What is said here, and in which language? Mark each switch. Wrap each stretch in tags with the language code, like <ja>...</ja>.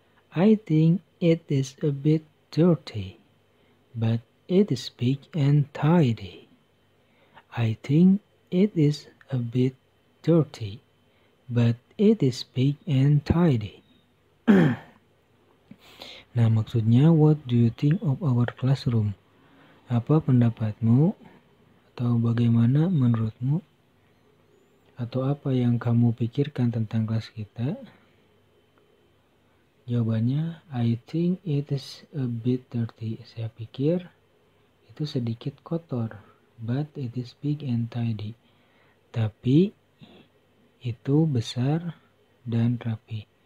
<en>I think it is a bit dirty, but it is big and tidy. I think it is a bit dirty, but it is big and tidy.</en> <id>Nah, maksudnya</id> <en>what do you think of our classroom?</en> <id>Apa pendapatmu atau bagaimana menurutmu atau apa yang kamu pikirkan tentang kelas kita? Jawabannya,</id> <en>I think it is a bit dirty.</en> <id>Saya pikir itu sedikit kotor,</id> <en>but it is big and tidy.</en> <id>Tapi itu besar dan rapi.</id>